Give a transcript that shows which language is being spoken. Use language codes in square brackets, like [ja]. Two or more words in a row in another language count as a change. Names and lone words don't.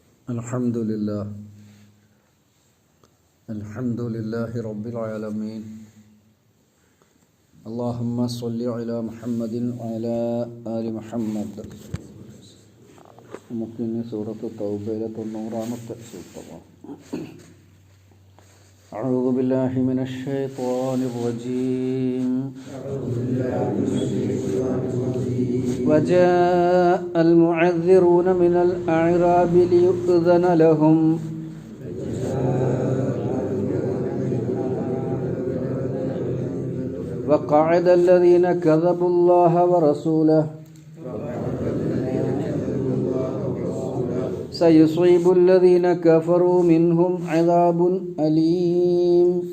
[ar] Alhamdulillah. الحمد لله رب العالمين. اللهم صل على محمد وعلى آل محمد. [ml] നമുക്കിനി സൂറത്ത് തൗബയിലെ 90-ാമത്തെ സൂക്തമാണ്. [ar] أعوذ بالله من الشيطان الرجيم. وجاء المعذرون من الأعراب ليؤذن لهم وقعد الذين كذبوا الله ورسوله سيصيب الذين كفروا منهم عذاب أليم.